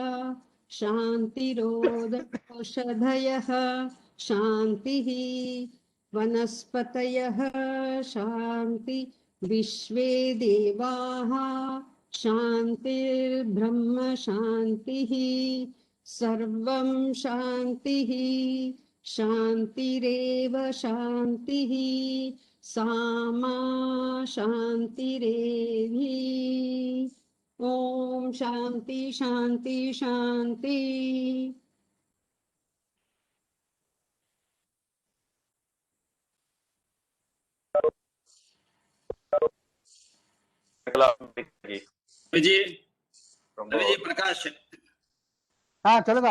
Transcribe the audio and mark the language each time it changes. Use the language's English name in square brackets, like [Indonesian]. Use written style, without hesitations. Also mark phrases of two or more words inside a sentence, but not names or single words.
[Sanskrit] शान्तिरोषधयः शान्तिः वनस्पतयः शान्ति विश्वे देवाः शान्तिर्ब्रह्म शान्तिः सर्वं शान्तिः शान्तिरेव शान्तिः सामा शान्तिरेवि. ॐ शान्ति शान्ति शान्ति. [Tamil] விஜய் பிரகாஷ் சொல்லுங்க.